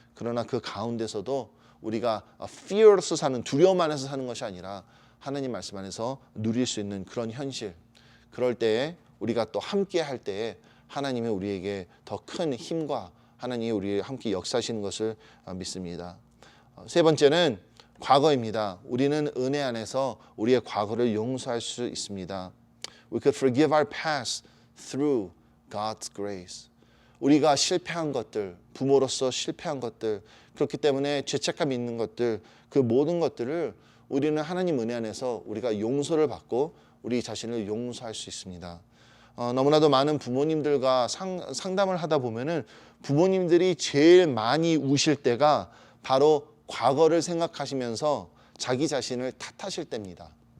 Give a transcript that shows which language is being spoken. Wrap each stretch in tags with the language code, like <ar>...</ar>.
<ko>그러나 그 가운데서도 우리가 fearless 사는 두려움 안에서 사는 것이 아니라 하나님 말씀 안에서 누릴 수 있는 그런 현실. 그럴 때에 우리가 또 함께 할 때에 하나님이 우리에게 더 큰 힘과 하나님이 우리에 함께 역사하시는 것을 믿습니다. 세 번째는 과거입니다. 우리는 은혜 안에서 우리의 과거를 용서할 수 있습니다.</ko> <en>We could forgive our past through God's grace.</en> <ko>우리가 실패한 것들, 부모로서 실패한 것들, 그렇기 때문에 죄책감 있는 것들, 그 모든 것들을 우리는 하나님 은혜 안에서 우리가 용서를 받고 우리 자신을 용서할 수 있습니다. 너무나도 많은 부모님들과 상담을 하다 보면은 부모님들이 제일 많이 우실 때가 바로 과거를 생각하시면서 자기 자신을 탓하실 때입니다.</ko>